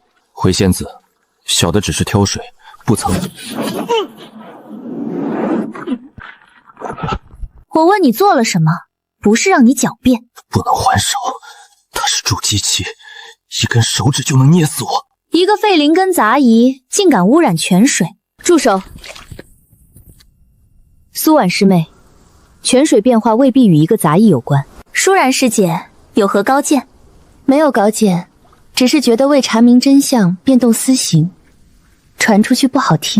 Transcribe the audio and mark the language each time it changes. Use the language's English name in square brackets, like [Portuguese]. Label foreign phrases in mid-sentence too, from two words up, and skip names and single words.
[Chinese] 回仙子，小的只是挑水，不曾。我問你做了什麼，不是讓你狡辯。不能還手，他是蛀机器，一根手指就能捏死我。一個廢靈根雜役，竟敢污染泉水！住手！蘇婉師妹，泉水變化未必與一個雜役有關。舒然師姐有何高見？沒有高見，只是覺得為查明真相變動私刑，傳出去不好聽。